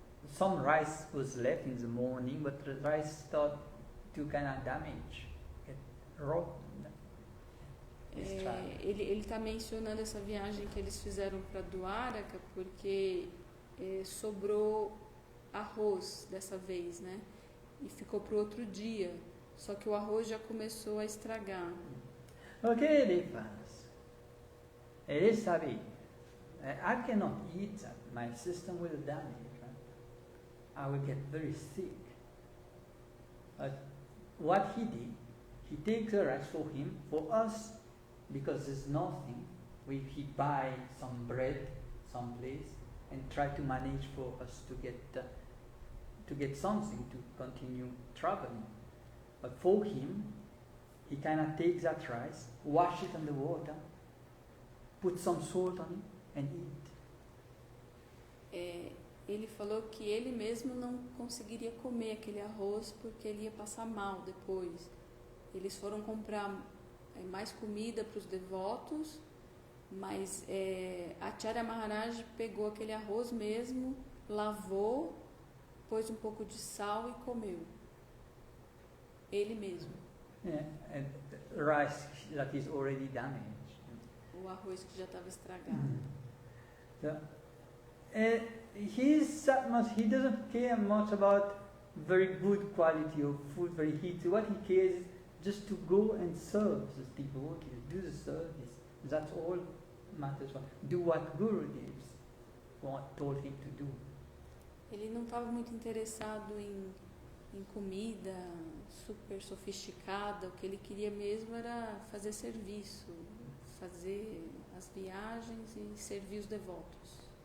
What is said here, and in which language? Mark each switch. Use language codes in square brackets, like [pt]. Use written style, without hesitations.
[en] Some rice was left in the morning, but the rice started to kind of damage, get rotten. [pt] Ele está mencionando essa viagem que eles fizeram para Dwaraka porque sobrou arroz dessa vez, né? E ficou para o outro dia. Só que o arroz já começou a estragar. O que ele faz? Ele sabe, [en] I cannot eat that. My system will damage. Right? I will get very sick. But what he did, he takes the rice for him, for us, because there's nothing. He buy some bread someplace and try to manage for us to get something to continue traveling. But for him, he kind of takes that rice, wash it in the water, put some salt on it, and eat. [pt] Ele falou que ele mesmo não conseguiria comer aquele arroz porque ele ia passar mal depois. Eles foram comprar mais comida para os devotos, mas Acharya Maharaj pegou aquele arroz mesmo, lavou, pôs um pouco de sal e comeu. Ele mesmo. [en] And rice that is already damaged. [pt] O arroz que já estava estragado. [en] So, he doesn't care much about very good quality of food, what he cares is just to go and serve the devotees, do the service. That's all matters. Do what Guru told him to do. [pt] Ele não estava muito interessado em comida super sofisticada. O que ele queria mesmo era fazer serviço, fazer as viagens e servir os devotos.